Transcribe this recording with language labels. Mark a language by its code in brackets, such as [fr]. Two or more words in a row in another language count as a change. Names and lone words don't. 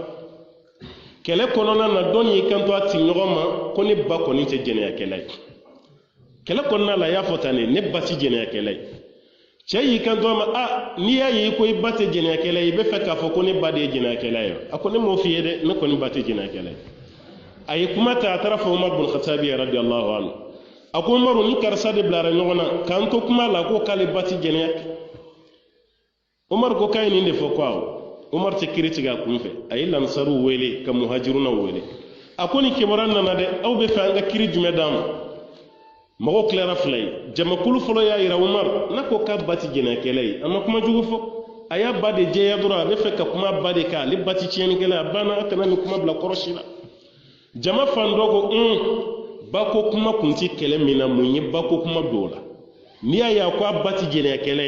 [bm] kɛlɛ kɔnɔna na dɔ y'i kanto a ti ɲɔgɔn ma ko ne ba kɔni tɛ jɛnɛyakɛla ye kɛlɛ kɔnɔna la a y'a fɔ tan ne ba tɛ jɛnɛyakɛla ye cɛ y'i kanto a ma n'i y'a ye ko i ba tɛ jɛnɛyakɛla ye i bɛ fɛ k'a fɔ ko ne ba de ye jɛnɛyakɛla ye a ko ne m'o f'i ye dɛ ne kɔni ba tɛ jɛnɛyakɛla ye a ye kuma ta a taara fɔ Umar bin Khattabi [ar] رضي الله عنه [bm] a ko Umaru ni karisa de bilara ɲɔgɔn na k'an to kuma la ko k'ale ba tɛ jɛnɛya Umar ko k'a ye nin de fɔ ko awɔ Umar tɛ kiri tigɛ a kun fɛ a ye lansaruw wele ka muhajiruna wele a ko ni kibaruya nana dɛ aw bɛ fɛ an ka kiri jumɛn d'an ma mɔgɔw tilara fila ye jamakulu fɔlɔ y'a yira Umar n'a ko k'a ba tɛ jɛnɛyakɛla ye a ma kuma jugu fɔ a y'a ba de jɛya dɔrɔn a bɛ fɛ ka kuma ba de kan ale ba tɛ tiɲɛnikɛla ye a banna a kana nin kuma bila kɔrɔsi la jama fan dɔ ko ba ko kuma kun tɛ kɛlɛ min na mun ye ba ko kuma don o la n'i y'a ye a ko a ba tɛ jɛnɛyakɛla